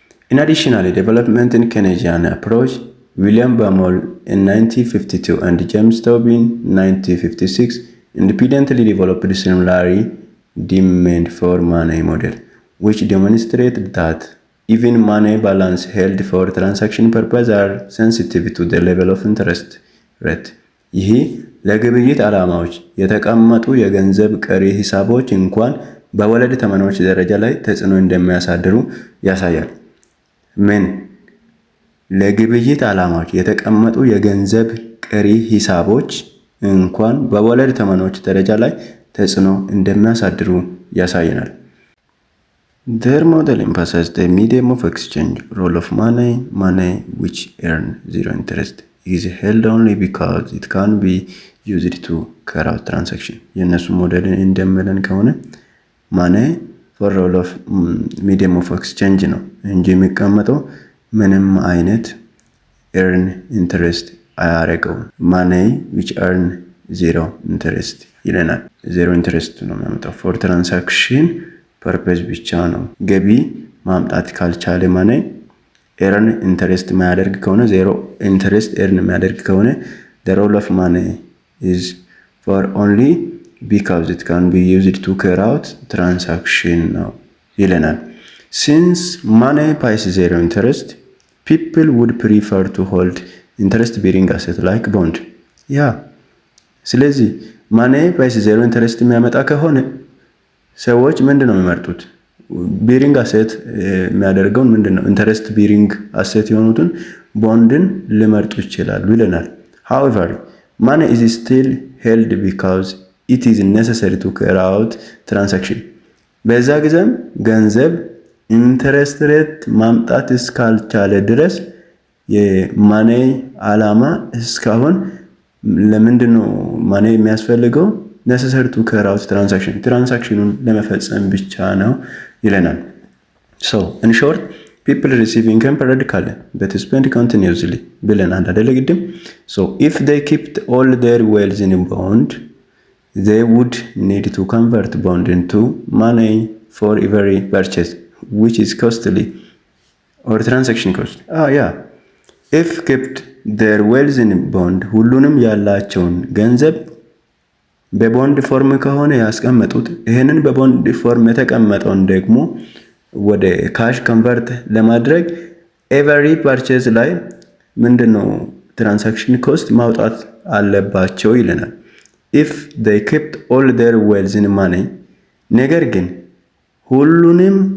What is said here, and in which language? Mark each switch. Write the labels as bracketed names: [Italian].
[English] In additional development in Keynesian approach, William Baumol in 1952 and James Tobin in 1956 independently developed similarly demand for money model, which demonstrated that even money balance held for transaction purpose are sensitive to the level of interest rate. [Amharic] ይህ ለግብይት ዓላማዎች የተቀመጡ የገንዘብ ቀሪ ሂሳቦች እንኳን በወለድ ተመኖች ደረጃ ላይ ተጽዕኖ እንደሚያሳድሩ ያሳያል። ምን ለግብይት ዓላማዎች የተቀመጡ የገንዘብ ቀሪ ሂሳቦች እንኳን በወለድ ተመኖች ደረጃ ላይ ተጽዕኖ እንደሚያሳድሩ ያሳየናል። [English] Their model emphasizes the medium of exchange role of money which earn zero interest is held only because it can be used to carry out transaction. [Amharic] የነሱ ሞዴል እንደሚለን ከሆነ [English] money for role of medium of exchange [Amharic] ነው እንጂ የሚቀመጠው ምንም አይነት [English] earn interest [Amharic] አያረገውም። [English] money which earn zero interest [Amharic] ይለናል። [English] zero interest [Amharic] ነው የሚያመጣው [English] for transaction [Amharic] ፐርፐዝ ብቻ ነው። ገቢ ማምጣት ካልቻለ money [English] earn interest [Amharic] የሚያደርግ ከሆነ ዜሮ [English] interest earn [Amharic] የሚያደርግ ከሆነ [English] the role of money is for only because it can be used to carry out transaction [Amharic] ነው ይለናል። [English] Since money pays zero interest, people would prefer to hold interest bearing asset like bond. [Amharic] ስለዚህ [English] money pays zero interest [Amharic] የሚያመጣ ከሆነ ሰዎች ምንድነው የሚመርጡት? ቢሪንግ አሴት የሚያደርገውን ምንድነው? [English] ኢንተረስት ቢሪንግ አሴት [Amharic] የሆኑትን ቦንድን ሊመርጡ ይችላሉ ይለናል። [English] However, money is still held because it is necessary to carry out transaction. [Amharic] በዛ ጊዜም ገንዘብ ኢንተረስት ሬት ማምጣት እስካልቻለ ድረስ የማኔ ዓላማ እስካሁን ለምንድነው ማኔ የሚያስፈልገው? [English] necessary to carry out transaction [Amharic] ትራንዛክሽኑን ለመፈጸም ብቻ ነው ይለናል። [English] So in short, people receive income periodically but spend continuously [Amharic] ብለናል አይደል ግድም። [English] So if they kept all their wealth in bond, they would need to convert bond into money for every purchase, which is costly or transaction cost. If kept their wealth in bond, [Amharic] ሁሉንም ያላቸውን ገንዘብ በቦንድ ፎርም ከሆነ ያስቀመጡት ይሄንን በቦንድ ፎርም የተቀመጠውን ደግሞ ወደ ካሽ ኮንቨርት ለማድረግ ኤቨሪ ፐርቼዝ ላይ ምንድነው ትራንዛክሽን ኮስት ማውጣት አለባቸው ይለናል። [English] if they kept all their wealth in money, [Amharic] ነገር ግን ሁሉንም